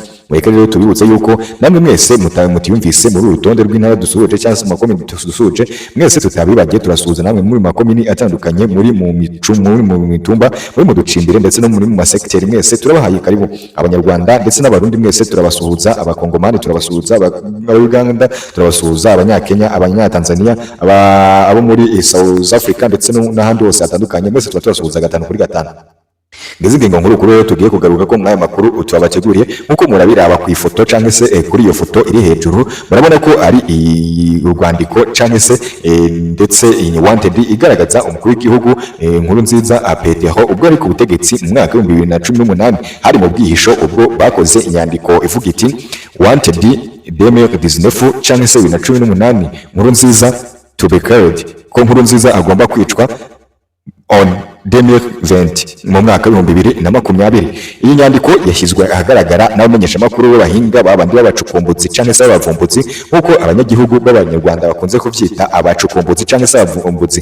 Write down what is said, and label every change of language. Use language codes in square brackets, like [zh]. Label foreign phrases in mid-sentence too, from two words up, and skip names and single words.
[rn] Mureke rero tubibutse yuko namwe mwese mutiyumvise muri urutonde rw'intara dusuhuje cyangwa se makomini dusuhuje mwese tutabibagiye turasuhuza namwe muri makomini atandukanye muri mu mitumba muri mu ducimbire ndetse no muri mu masekiteri mwese turabahaye karibu. Abanyarwanda ndetse n'abarundi mwese turabasuhuza, abakongomani turabasuhuza, abaganda turabasuhuza, abanyakenya, abanyatanzania, abo muri South Africa ndetse n'ahandi hose hatandukanye mwese turabasuhuza gatanu kuri gatanu. Ngeze ingingo nkuru rero tugiye kugaruka ko mwaya makuru tubabateguriye nkuko murabiraba ku ifoto cyangwa se kuri iyo foto iri hejuru murabona ko ari urwandiko cyangwa se ndetse wanted igaragaza umukuru w'igihugu Nkurunziza Petero ubwo ari ku butegetsi mu mwaka wa 2018 hari mu bwihisho ubwo bakoze inyandiko ivuga iti wanted 2019 cyangwa se 2018 Nkurunziza [en] to be killed [rn] ko Nkurunziza agomba kwicwa on 2020 mu mwaka wa 2020. Iyi nyandiko yashyizwe ahagaragara n'abamenyesha makuru b'abahinga babandi b'abacukumbutsi cyangwa se abavumbutsi nkuko abanyagihugu b'abanyarwanda bakunze kuvyita abacukumbutsi cyangwa se abavumbutsi.